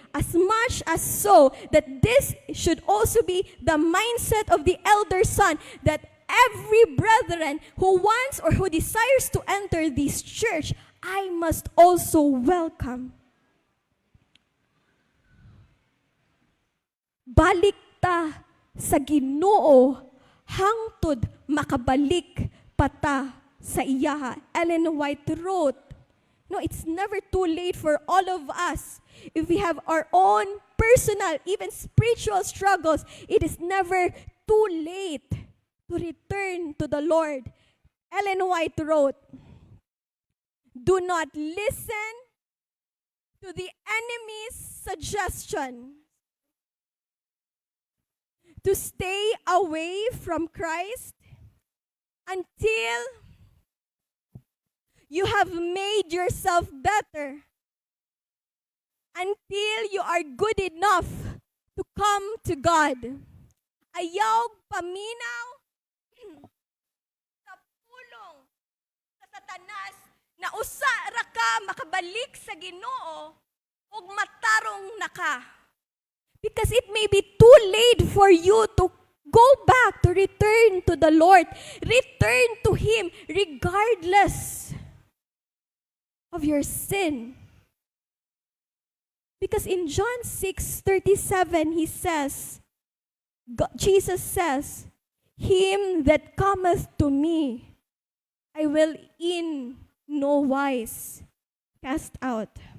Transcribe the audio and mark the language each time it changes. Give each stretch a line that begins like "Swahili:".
English: As much as so that this should also be the mindset of the elder son, that every brethren who wants or who desires to enter this church, I must also welcome.
Cebuano: Balik ta sa Ginoo hangtod makabalik pata sa iyaha.
English: Ellen White wrote, no, it's never too late for all of us. If we have our own personal, even spiritual struggles, it is never too late to return to the Lord. Ellen White wrote, do not listen to the enemy's suggestion to stay away from Christ until you have made yourself better, until you are good enough to come to God.
Cebuano: Ayaw paminaw sa pulong sa Satanas na usa ra ka makabalik sa Ginoo ug matarong na ka.
English: Because it may be too late for you to go back, to return to the Lord. Return to Him regardless of your sin. Because in John 6:37, He says, Jesus says, Him that cometh to me, I will in no wise cast out.